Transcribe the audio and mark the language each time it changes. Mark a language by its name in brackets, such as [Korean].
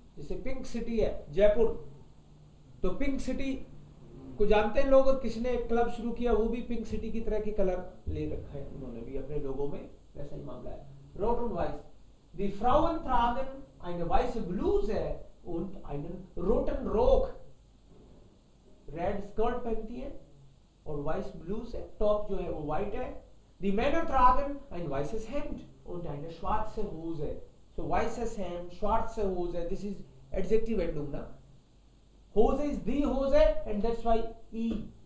[Hindi] जैसे pink city है जयपुर, तो पिंक सिटी को जानते हैं लोग, और किसने एक क्लब शुरू किया वो भी पिंक सिटी की तरह के कलर ले रखा है उन्होंने भी अपने लोगों में, वैसा ही मामला है। [German] रोट und weiß, die Frauen tragen eine weiße Bluse und einen roten Rock, [Hindi] red skirt पहनती है और वाइस ब्लूज है, टॉप जो है वो व्हाइट है। [German] Die Männer tragen ein weißes Hemd und eine schwarze Hose. So weißes Hemd, schwarze Hose, [English] this is adjective [German] endung na. [English] Hose is die Hose and that's why E.